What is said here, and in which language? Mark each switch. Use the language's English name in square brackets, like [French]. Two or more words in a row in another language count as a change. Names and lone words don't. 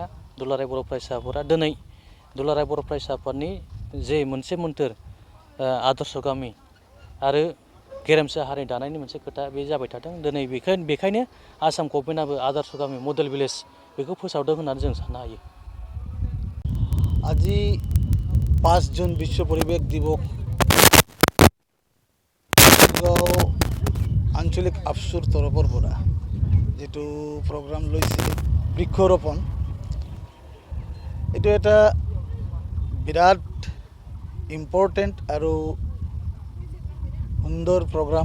[Bodo] दुलाराय बर' फरायसा आफादा दिनै दुलाराय बर' फरायसा आफादनि जे मोनसे मोन्थोर आदर्श गामि आरो गेरेमसा हारि दानायनि मोनसे खोथा बे जाबाय थादों। दिनै बेखायनो आसाम गभर्नमेन्टआबो आदर्श गामि [English] model village [Bodo] बेखौ फोसावदों होननानै जों साननो हायो। [Assamese] আজি 5 জুন বিশ্ব পৰিৱেশ দিৱস আঞ্চলিক আফচুৰ তৰফৰ পৰা যেটো প্ৰগ্ৰাম লৈছে বৃক্ষৰোপণ, এইটো এটা বিৰাট ইম্পৰ্টেণ্ট আৰু সুন্দৰ প্ৰগ্ৰাম।